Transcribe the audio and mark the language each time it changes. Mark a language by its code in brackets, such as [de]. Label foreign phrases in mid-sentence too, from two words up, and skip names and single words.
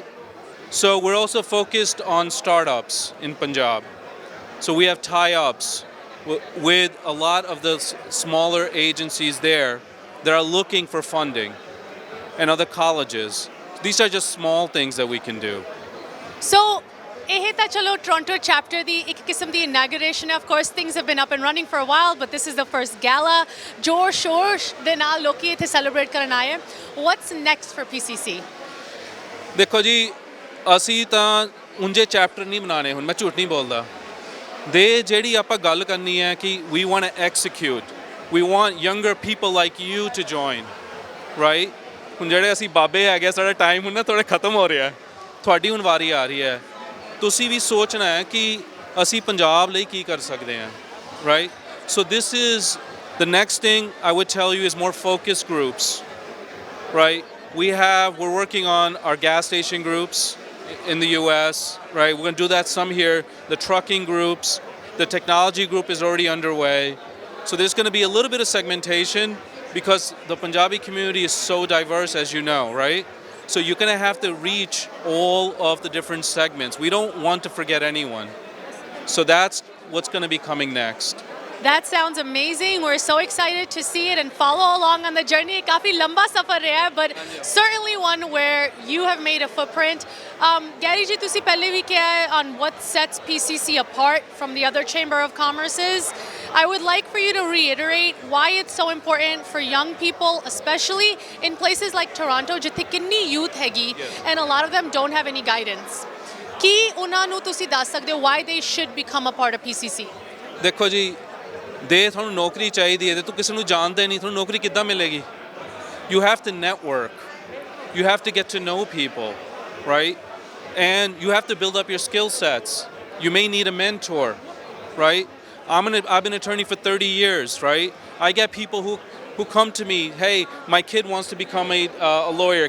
[en] So we're also focused on startups in Punjab. So we have tie-ups with a lot of the smaller agencies there that are looking for funding and other colleges. These are just small things that we can do. So, [pa] ਇਹ ਤਾਂ ਚਲੋ Toronto chapter ਦੀ ਇੱਕ ਕਿਸਮ ਦੀ inauguration ਹੈ. [en] Of course, things have been up and running for a while, but this is the first gala. [pa] ਜੋਰ ਸ਼ੋਰ ਦੇ ਨਾਲ ਲੋਕੀ ਇੱਥੇ celebrate ਕਰਨ ਆਏ. [en] What's next for PCC? [pa] ਦੇਖੋ ਜੀ, ਅਸੀਂ ਤਾਂ ਉਂਝੇ ਚੈਪਟਰ ਨਹੀਂ ਬਣਾਣੇ ਹੁਣ, ਮੈਂ ਝੂਠ ਨਹੀਂ ਬੋਲਦਾ. ਦੇ ਜਿਹੜੀ ਆਪਾਂ ਗੱਲ ਕਰਨੀ ਹੈ ਕਿ [en] we want to execute. We want younger people like you to join, right? [pa] ਹੁਣ ਜਿਹੜੇ ਅਸੀਂ ਬਾਬੇ ਹੈਗੇ, ਸਾਡਾ ਟਾਈਮ ਹੁਣ ਨਾ ਥੋੜਾ ਖਤਮ ਹੋ ਰਿਹਾ. ਤੁਹਾਡੀ ਹੁਣ ਵਾਰੀ ਆ ਰਹੀ ਹੈ. ਤੁਸੀਂ ਵੀ ਸੋਚਣਾ ਹੈ ਕਿ ਅਸੀਂ ਪੰਜਾਬ ਲਈ ਕੀ ਕਰ ਸਕਦੇ ਹਾਂ, [en] right? So this is the next thing I would tell you is more focus groups, right? We're working on our gas station groups in the US, right? We're going to do that some here. The trucking groups, the technology group is already underway. So there's going to be a little bit of segmentation because the Punjabi community is so diverse, as you know, right? So you're going to have to reach all of the different segments. We don't want to forget anyone. So that's what's going to be coming next. That sounds amazing. We're so excited to see it and follow along on the journey. [hi] काफी लंबा सफर रहा है, [en] but certainly one where you have made a footprint. Gary ji, [pa] ਤੁਸੀ ਪਹਿਲੇ ਭੀ ਕੀਆ ਹੈ [en] on what sets PCC apart from the other Chamber of Commerces. I would like for you to reiterate why it's so important for young people, especially in places like Toronto, [pa] ਜਿਥੇ ਕਿਤਨੀ youth ਹੈਗੀ, [en] and a lot of them don't have any guidance. [pa] ਕੀ ਉਨ੍ਹਾਂ ਨੂੰ ਤੁਸੀ ਦੱਸ ਸਕਦੇ ਹੋ [en] why they should become a part of PCC? [pa] ਦੇਖੋ ਜੀ, ਦੇ ਤੁਹਾਨੂੰ ਨੌਕਰੀ ਚਾਹੀਦੀ ਹੈ ਤੇ ਤੂੰ ਕਿਸੇ ਨੂੰ ਜਾਣਦਾ ਨਹੀਂ, ਤੁਹਾਨੂੰ ਨੌਕਰੀ ਕਿੱਦਾਂ ਮਿਲੇਗੀ? [en] You have to network. You have to get to know people, right? And you have to build up your skill sets. You may need a mentor, right? I've been an attorney for 30 years, right? I get people who come to me, hey, my kid wants to become a lawyer.